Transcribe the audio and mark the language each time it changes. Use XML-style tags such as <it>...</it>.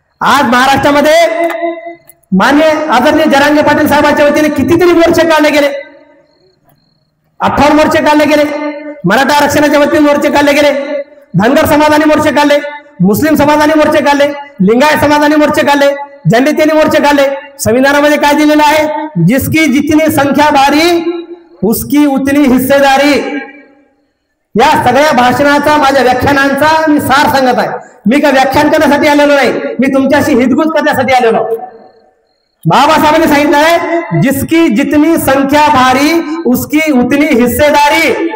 <mr>आज महाराष्ट्रामध्ये मान्य आदरणीय जरांगे पाटील साहेबांच्या वतीने कितीतरी मोर्चे काढले गेले, 58 मोर्चे काढले गेले, मराठा आरक्षणाच्या वतीने मोर्चे काढले गेले, धनगर समाजाने मोर्चे काढले, मुस्लिम समाजाने मोर्चे काढले, लिंगायत समाजाने मोर्चे काढले, जनतेने मोर्चे काढले. संविधानामध्ये काय दिलेलं आहे?</mr> <hi>जिसकी जितनी संख्या भारी उसकी उतनी हिस्सेदारी.</hi> <mr>या सगळ्या भाषणाचा, माझ्या व्याख्यानांचा मी सार सांगत आहे. मी काय व्याख्यान करण्यासाठी आलेलो नाही, मी तुमच्याशी हितगुज करण्यासाठी आलेलो. बाबासाहेबांनी सांगितलं आहे</mr> <hi>जिसकी जितनी संख्या भारी उसकी उतनी हिस्सेदारी.</hi>